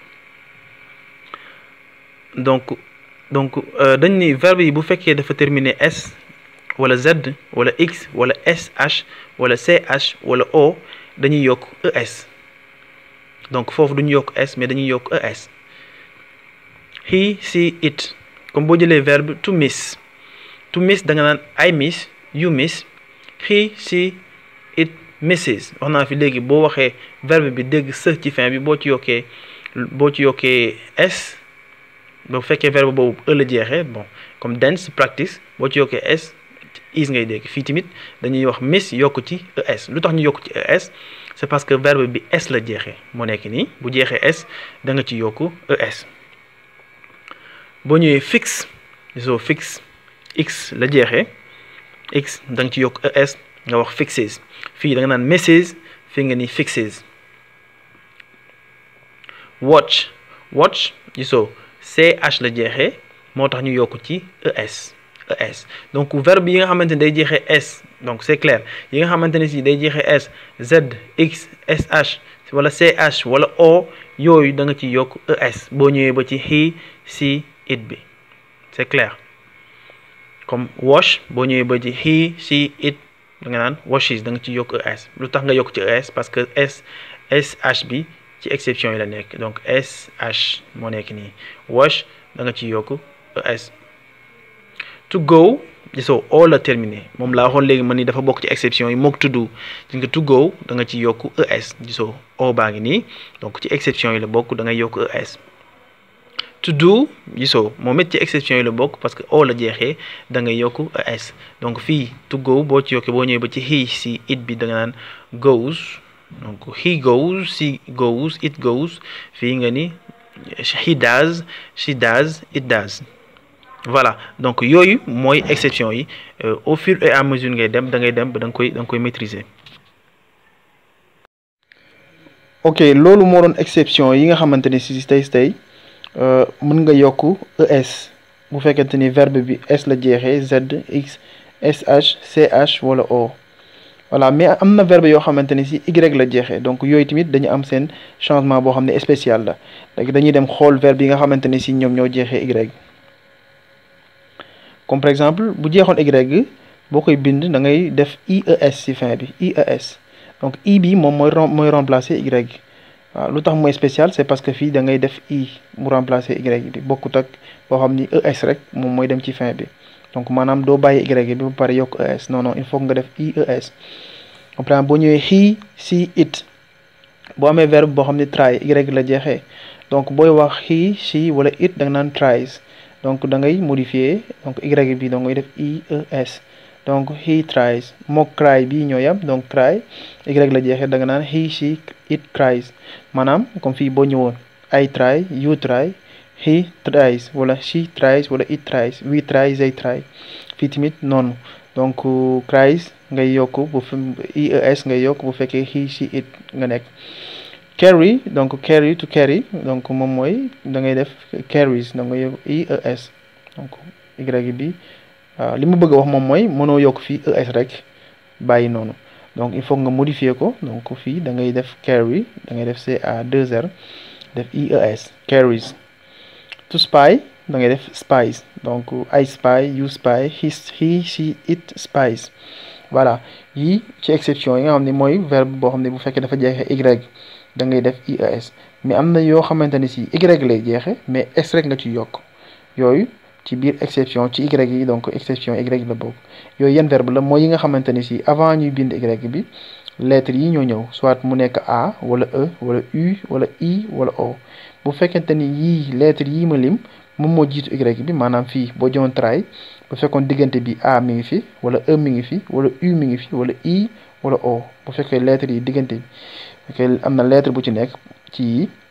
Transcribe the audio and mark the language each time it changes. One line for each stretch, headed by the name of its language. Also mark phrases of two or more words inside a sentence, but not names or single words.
Wolof: donc dañ ni verbe yi bu fekkee dafa terminer s wala z wala x wala sh wala ch wala o dañuy yokk es. donc foofu duñu yokk s mais dañuy yokk es.
English: he she it
Wolof: comme boo jëlee verbe
English: to miss
Wolof: da nga naan
English: I miss, you miss, he she it misses.
Wolof: wax naa fi léegi boo waxee verbe bi dégg se ci fin bi boo ci yokkee s bu fekkee verbe boobu la jeexee
French: bon comme
English: dance practice
Wolof: boo ci yokkee s is ngay dégg. fii tamit dañuy wax miss yokk ci es. lu tax ñu yokk ci es
French: c'est parce que
Wolof: verbe bi s la jeexee moo nekk nii bu jeexee s da nga ci yokk es. boo ñëwee fix x la jeexee x da nga ci yokk es nga wax fixes. fii da nga naan misses, fii nga ni fixes. watch gisoo ch la jeexee moo tax ñu yokk ci es. donc verbe yi nga xamante ne day jeexee s donc
French: c'est clair.
Wolof: yi nga xamante ne si day jeexee s z x sh wala ch wala o yooyu da nga ci yokk es boo ñëwee ba ci
English: he she it
Wolof: bi
French: c'est clair.
Wolof: comme wash boo ñëwee ba ci
English: he she it
Wolof: da nga naan washes da nga ci yokk es. lu tax nga yokk ci es
French: parce que
Wolof: sh bi ci exception yi la nekk donc sh moo nekk nii. wash da nga ci yokk es.
English: to go
Wolof: gisoo o la terminé moom laa waxoon léegi man ni dafa bokk ci exception yi mook
English: to do.
Wolof: gis nga
English: to go
Wolof: da nga ci yokk es gisoo o baa ngi nii donc ci exception yi la bokk da ngay yokk es.
English: to do
Wolof: gisoo moom it ci exception yi la bokk
French: parce que
Wolof: o la jeexee da ngay yokk es. donc fii
English: to go
Wolof: boo ci yokkee boo ñëwee ba ci
English: he she it
Wolof: bi da nga naan goes donc
English: he goes, she goes, it goes.
Wolof: fii nga ni
English: he does, she does, it does.
Wolof: voilà donc yooyu mooy exception yi.
French: au fur et à mesure
Wolof: ngay dem da ngay dem ba da nga koy maîtriser. ok loolu moo doon exception yi nga xamante ni si tey mën nga yokk es bu fekkente ni verbe bi s la jeexee z x sh ch wala o
French: voilà mais
Wolof: am na verbe yoo xamante ni si y la jeexee donc yooyu tamit dañu am seen changement boo xam ne spécial la léegi dañuy dem xool verbe yi nga xamante ni si ñoom ñoo jeexee y
French: comme par exemple
Wolof: bu jeexoon y boo koy bind da ngay def ies ci fin bi ies donc i bi moom mooy remplacer y waaw lu tax mooy spécial
French: c'est parce que
Wolof: fii da ngay def i mu remplacer y bi bokkut ak boo xam ni es rek moom mooy dem ci fin bi donc maanaam doo bàyyi y bi ba pare yokk es
French: non non il faut
Wolof: nga def ies
French: par exemple
Wolof: boo ñëwee
English: he she it
Wolof: boo amee verbe boo xam ne try y la jeexee donc booy wax
English: he she
Wolof: wala it da nga naan tries donc da ngay modifier donc y bi da ngay def ies donc
English: he tries
Wolof: mook cry bi ñoo yam donc cry y la jeexee da nga naan
English: he she it cries
Wolof: maanaam comme fii boo ñëwoon
English: I try you try he tries
Wolof: wala
English: she tries
Wolof: wala
English: it tries we try they try
Wolof: fii tamit noonu donc cries ngay yokk bu ies ngay yokk bu fekkee
English: he she it
Wolof: nga nekk carry donc carry
English: to carry
Wolof: donc moom mooy da ngay def carries da ngay yokk ies donc y bi waaw li mu bëgg a wax moom mooy mënoo yokk fii es rek bàyyi noonu donc
French: il faut
Wolof: nga modifier ko donc fii da ngay def carry da ngay def ca2r def ies carries
English: to spy
Wolof: da ngay def spies donc
English: I spy you spy he she it spies
Wolof: voilà yii ci exception yi nga xam ne mooy verbe boo xam ne bu fekkee dafa jeexee y da ngay def ies mais am na yoo xamante ni si y lay jeexe mais s rek nga ci yokk yooyu ci biir exception ci y yi donc exception y la bokk yooyu yan verbe la mooy yi nga xamante ni si avant ñuy bind y bi lettres yi ñoo ñëw soit mu nekk a wala e wala u wala i wala o bu fekkente ni yii lettres yii ma lim moom moo jiitu y bi maanaam fii boo joon try bu fekkoon diggante bi a mi ngi fi wala e mi ngi fi wala u mi ngi fi wala i wala o bu fekkee lettres yi diggante bi fekkee am na lettre bu ci nekk ci yi